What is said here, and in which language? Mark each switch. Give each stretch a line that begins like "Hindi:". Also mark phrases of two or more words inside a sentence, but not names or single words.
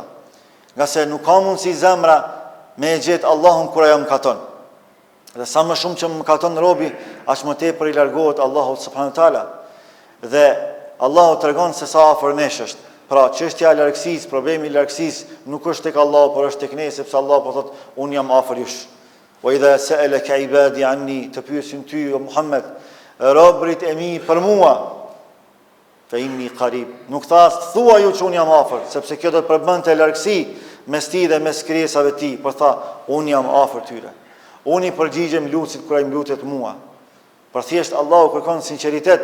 Albanian: Nga se nuk ka mundësi zemra me e gjetë Allahun kur ajo mëkaton. Dhe sa më shumë që mëkaton robi, aq më tepër i largohet Allahut
Arabic: سبحانه وتعالى.
Albanian: Dhe Allahu tregon se sa afër nesh është. Pra, çështja e largësisë, problemi i largësisë nuk është tek Allahu, por është tek ne, sepse Allahu po thotë, unë jam afër jush.
Arabic: وإذا سألك عبادي عني,
Albanian: të pyesin ty o Muhammed, robërit e mi për mua,
Arabic: فإني قريب.
Albanian: Nuk thua ju që unë jam afër, sepse kjo do të përbënte largësi mes ti dhe mes krijesave ti, por tha, unë jam afër tyre. Unë i përgjigjem lutësit kur ai më lutet mua. Por thjesht Allahu kërkon sinqeritet.